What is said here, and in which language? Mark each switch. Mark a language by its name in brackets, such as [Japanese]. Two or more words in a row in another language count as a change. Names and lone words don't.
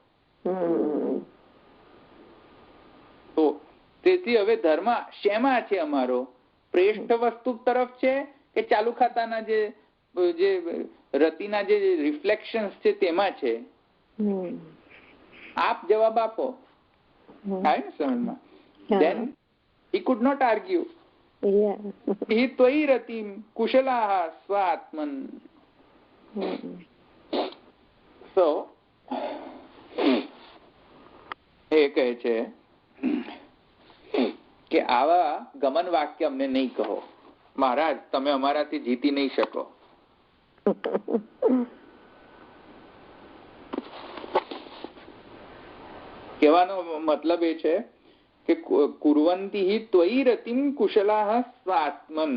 [Gujarati] તો તેથી હવે ધર્મ શેમાં છે અમારો? પ્રેષ્ઠ વસ્તુ તરફ છે કે ચાલુ ખાતાના જે રતિના જે રિફ્લેક્શન્સ છે તેમાં છે? આપ જવાબ આપો. થાય ને સમજમાં? [English] Then he could not argue. [Sanskrit] हि त्वयि रतिं कुशलाः स्वात्मन्. [Gujarati] So એ કહે છે કે આવા ગમન વાક્ય અમને નહીં કહો મહારાજ, તમે અમારાથી જીતી નહીં શકો. કહેવાનો મતલબ એ છે કે [Sanskrit] કુર્વંતી હિ ત્વયि રતિમ કુશલાહ સ્વાત્મન.